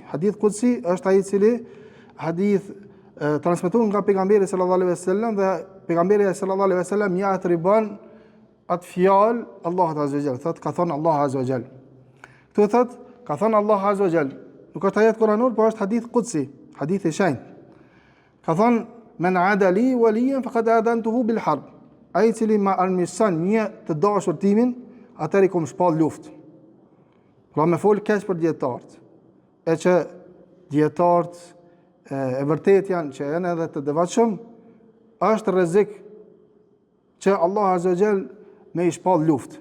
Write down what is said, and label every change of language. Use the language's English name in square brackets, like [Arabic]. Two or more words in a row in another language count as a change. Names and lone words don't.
[Arabic] حديث قدسي [Albanian] është ai I cili hadith transmetuar nga pejgamberi [Arabic] صلى الله عليه وسلم [Albanian] dhe pejgamberi [Arabic] صلى الله عليه وسلم [Albanian] ja atribon atë fjalë Allahut [Arabic] عز وجل. [Albanian] Thotë ka thonë Allah [Arabic] عز وجل. [Albanian] Këtu thotë ka thonë Allah [Arabic] عز وجل. [Albanian] Nuk është ajet kuranor, por është [Arabic] حديث قدسي, [Albanian] hadith I shenjtë. Ka thonë [Arabic] من عادى لي وليا فقد آذنته بالحرب. [Albanian] Ai I cili ma armiqson një të dashur timin, atëri kom shpall luftë. Pra me fol keq për dietarët. E që dietarët e vërtet janë që janë edhe të devotshëm, është rrezik që Allah [Arabic] عز وجل [Albanian] me I shpall luftë.